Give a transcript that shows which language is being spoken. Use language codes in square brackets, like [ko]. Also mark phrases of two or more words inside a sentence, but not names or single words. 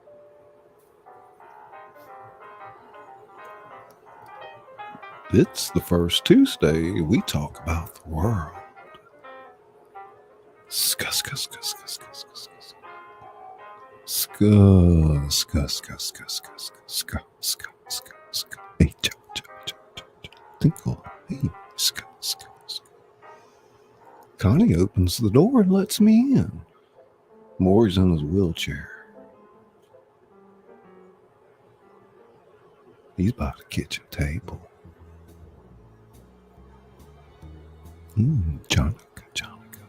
[en] It's the first Tuesday we talk about the world. Ska, ska, ska, ska, ska, ska, ska. Ska, ska, ska, ska, ska, ska, ska, ska, ska. Hey, cha, cha, cha, cha, cha. Tinkle. Hey, ska, ska, ska. Connie opens the door and lets me in. Morrie's in his wheelchair. He's by the kitchen table. Jonica, Jonica.